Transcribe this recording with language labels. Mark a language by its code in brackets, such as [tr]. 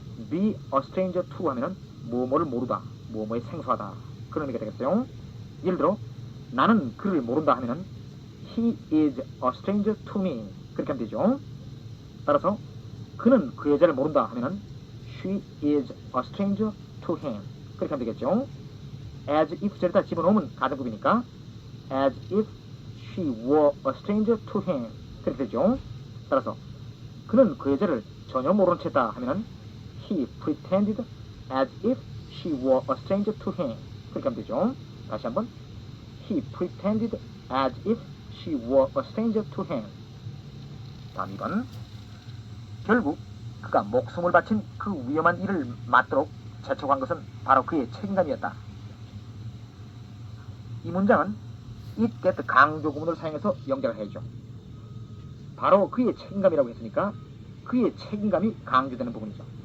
[en] be a stranger to [ko] 하면은 뭐뭐를 모르다, 뭐뭐에 생소하다 그런 의미가 되겠어요. 예를 들어 나는 그를 모른다 하면은 [en] he is a stranger to me [ko] 그렇게 하면 되죠. 따라서 그는 그 여자를 모른다 하면은 [en] she is a stranger to him [ko] 그렇게 하면 되겠죠. [en] as if 절에다 집어넣으면 가정법이니까 as if she were a stranger to him [ko] 그렇게 되죠. 따라서 그는 그 여자를 전혀 모르는 채다 하면은 [en] he pretended as if she were a stranger to him [ko] 그렇게 하면 되죠. 다시 한번 [en] he pretended as if she were a stranger to him. [ko] 다음 2번. 결국 그가 목숨을 바친 그 위험한 일을 맡도록 재촉한 것은 바로 그의 책임감이었다. 이 문장은 it that 강조 구문을 사용해서 연결을 해야죠. 바로 그의 책임감이라고 했으니까 그의 책임감이 강조되는 부분이죠.